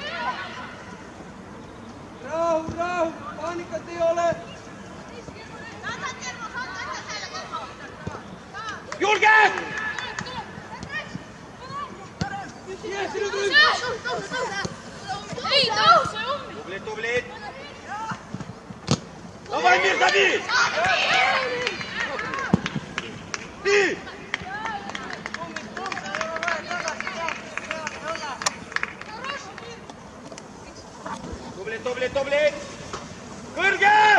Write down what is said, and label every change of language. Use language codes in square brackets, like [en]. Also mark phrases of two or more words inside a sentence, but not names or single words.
[et] Rahu! Paanikat ei ole! Julge! Tubli! [ru] Давай, Мир, дави! Ты! [et] Tubli! Kõrge!